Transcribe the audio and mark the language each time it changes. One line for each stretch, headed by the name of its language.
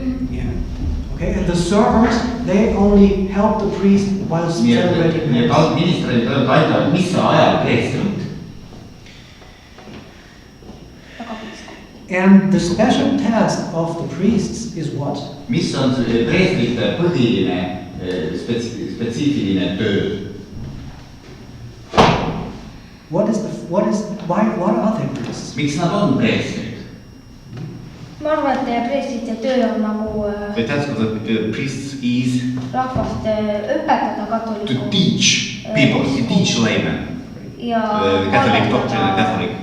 English: Yeah. Okay, and the servants, they only help the priest while celebrating
Estonian: mass. Ministrid aitavad missa ajal preestrit.
English: And the special task of the priests is what?
Estonian: Mis on preestrite põhiline spetsiifiline töö?
English: What are they priests?
Estonian: Miks nad on preestrid? Ma arvan, et preestrite töö on nagu
English: The task of the priests is
Estonian: rahvast õpetada katoliku.
English: to teach people, to teach laymen, the Catholic doctrine, the Catholic,